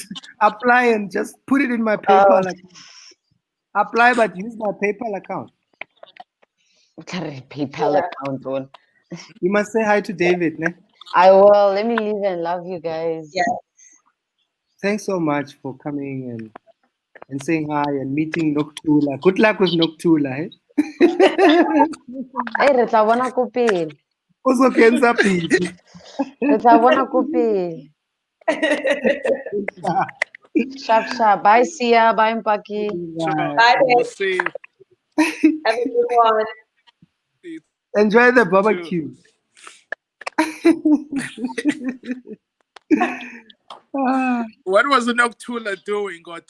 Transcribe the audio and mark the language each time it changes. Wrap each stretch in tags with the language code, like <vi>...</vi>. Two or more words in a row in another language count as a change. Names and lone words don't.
<en>Apply and just put it in my PayPal account. Apply, but use my PayPal account. PayPal account on. You must say hi to David, ne? I will. Let me leave and love you guys. Yeah. Thanks so much for coming and saying hi and meeting Noktula. Good luck with Noktula, eh?</en> <st>Hey, re tla bona ko pele. Also kenza pele. Re tla bona ko pele.</st> <en>Sharp. Bye, Sia. Bye, Mpakie. Bye. We'll see you. Have a good one. Enjoy the barbecue. What was the Noktula doing?</en>